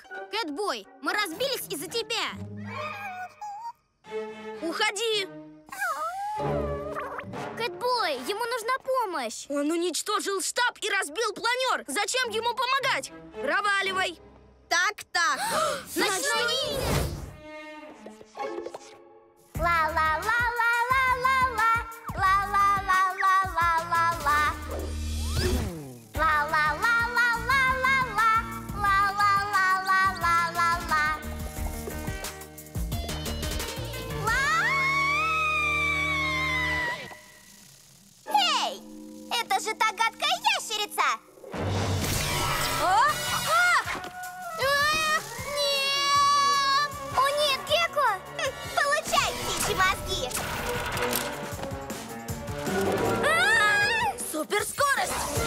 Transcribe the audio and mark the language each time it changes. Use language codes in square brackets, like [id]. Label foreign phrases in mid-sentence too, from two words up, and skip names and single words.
[ru] Кэтбой, мы разбились из-за тебя. Уходи! Кэтбой, ему нужна помощь. Он уничтожил штаб и разбил планер. Зачем ему помогать? Проваливай! Так. Ночной ниндзя! Ла-ла-ла-ла-ла-ла-ла. Ла-ла-ла-ла-ла-ла-ла. Ла-ла-ла-ла-ла-ла-ла. Ла-ла-ла-ла-ла-ла-ла. Эй! Это же та гадкая ящерица! Нет! О нет, Гекко! Получай, птичьи мозги! Суперскорость!